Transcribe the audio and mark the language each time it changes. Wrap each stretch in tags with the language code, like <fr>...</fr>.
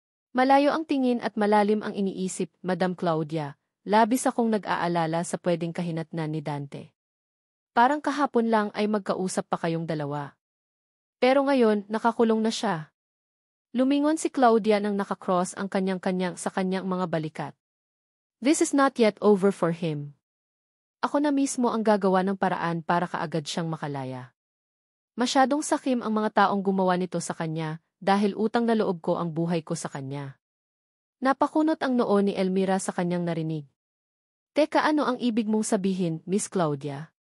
<tl>Malayo ang tingin at malalim ang iniisip, Madam Claudia, labis akong nag-aalala sa pwedeng kahinatnan ni Dante. Parang kahapon lang ay magkausap pa kayong dalawa. Pero ngayon, nakakulong na siya. Lumingon si Claudia nang nakakross ang kanyang-kanyang sa kanyang mga balikat.</tl> <en>This is not yet over for him.</en> <tl>Ako na mismo ang gagawa ng paraan para kaagad siyang makalaya. Masyadong sakim ang mga taong gumawa nito sa kanya, dahil utang na loob ko ang buhay ko sa kanya. Napakunot ang noo ni Elmira sa kanyang narinig. Teka, ano ang ibig mong sabihin, Miss Claudia?</tl>